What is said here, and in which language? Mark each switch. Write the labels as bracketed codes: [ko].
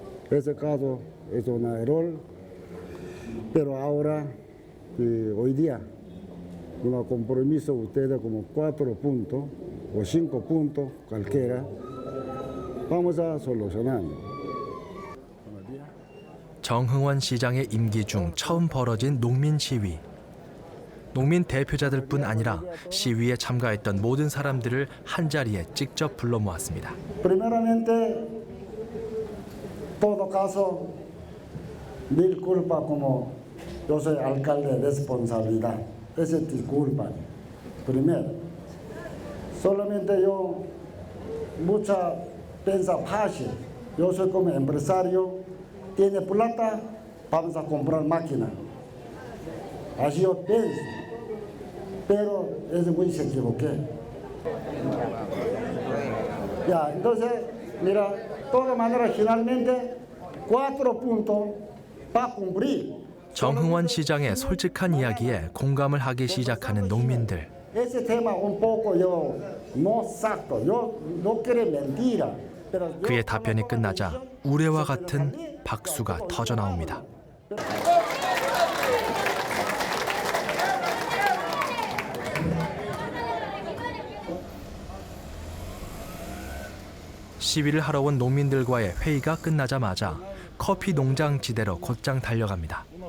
[es] Ese caso es un error, pero ahora, hoy día, un compromiso ustedes como 4 puntos o 5 puntos, cualquiera, vamos a solucionarlo. [ko] 정흥원 시장의 임기 중 처음 벌어진 농민 시위. 농민 대표자들뿐 아니라 시위에 참가했던 모든 사람들을 한자리에 직접 불러 모았습니다. [es] Primeramente, todo caso, mil culpa como yo soy alcalde de responsabilidad. Esa es disculpa. Primero, solamente yo, mucha piensa fácil. Yo soy como empresario, tiene plata, vamos a comprar máquina. Así yo pienso. Pero ese güey se equivoqué. Ya, entonces, mira, de todas maneras, finalmente, 4 puntos para cumplir. [ko] 정흥원 시장의 솔직한 이야기에 공감을 하기 시작하는 농민들. [es] Ese tema un poco yo no exacto, yo no quiero mentira. [ko] 그의 답변이 끝나자 우레와 같은 박수가 터져 나옵니다. 시위를 하러 온 농민들과의 회의가 끝나자마자 커피 농장 지대로 곧장 달려갑니다.